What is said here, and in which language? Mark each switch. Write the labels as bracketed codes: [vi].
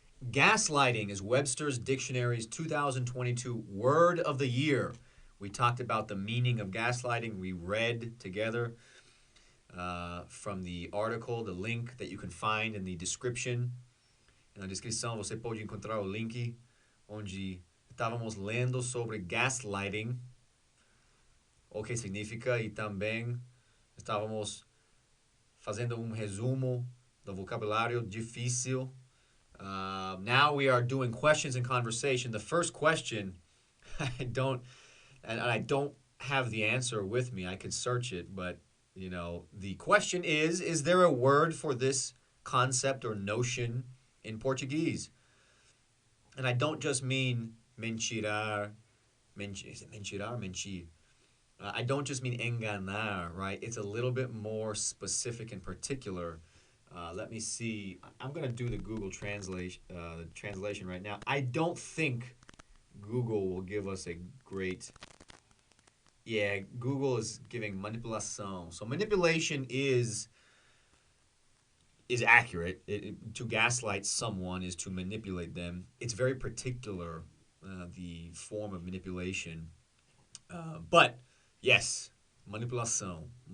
[en] Gaslighting is Webster's Dictionary's 2022 Word of the Year. We talked about the meaning of gaslighting. We read together from the article, the link that you can find in the description. [pt] Na descrição você pode encontrar o link onde estávamos lendo sobre gaslighting, o que significa, e também estávamos fazendo resumo do vocabulário difícil. [en] Now we are doing questions and conversation. The first question, I don't have the answer with me. I could search it, but the question is there a word for this concept or notion in Portuguese? And I don't just mean mentirar, mentirar, mentir. I don't just mean enganar, right? It's a little bit more specific and particular. Let me see. I'm going to do the Google translation right now. I don't think Google will give us a great... Yeah, Google is giving manipulação. So manipulation is accurate. To gaslight someone is to manipulate them. It's very particular, the form of manipulation. But yes, manipulação.